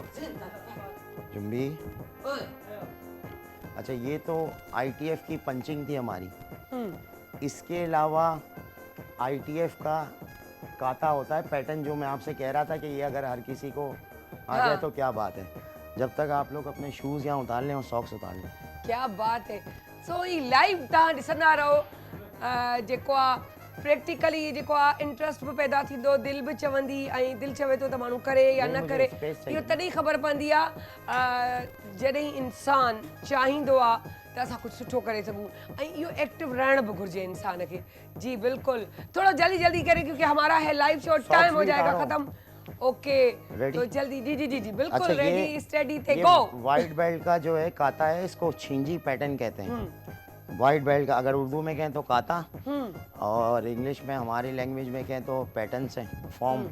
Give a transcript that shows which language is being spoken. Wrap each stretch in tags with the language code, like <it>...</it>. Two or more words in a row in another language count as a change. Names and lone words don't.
<ur>جمبی۔ اچھا، یہ تو ITF کی پنچنگ تھی ہماری. اس کے علاوہ ITF کا کاتا ہوتا ہے، پیٹرن، جو میں آپ سے کہہ رہا تھا کہ یہ اگر ہر کسی کو آ جائے تو کیا بات ہے. جب تک آپ لوگ اپنے شوز یہاں اتار لیں اور ساکس اتار لیں. کیا بات ہے.</ur> <sd>सो ये लाइव तव्हां ॾिसंदा रहो। जेको आहे प्रैक्टिकली जेको आहे इंट्रस्ट बि पैदा थींदो, दिलि बि चवंदी, ऐं दिलि चवे थो त माण्हू करे या</sd> <ur>नहीं, न मुझे करे। space चाहिए।</ur> <sd>इहो तॾहिं ख़बर पवंदी आहे जॾहिं इंसानु चाहींदो आहे त असां कुझु सुठो करे सघूं, ऐं इहो एक्टिव रहण बि घुरिजे इंसान खे।</sd> <ur>جی بالکل. تھوڑا جلدی جلدی کریں کیونکہ ہمارا ہے</ur> <en>live show,</en> <ur>ٹائم ہو भी जाएगा उतारो। ختم۔ اوکے Ready? تو جلدی جی جی جی جی بالکل अच्छा,</ur> <en>ready steady</en> <ur>थे ये गो।</ur> <en>white belt</en> <ur>کا جو ہے کاتا ہے، اس کو چھنجی پیٹرن کہتے ہیں.</ur> <en>white belt</en> <ur>کا اگر اردو میں کہیں تو کاتا، اور انگلش میں ہماری لینگویج میں کہیں تو پیٹرن سے فارم.</ur>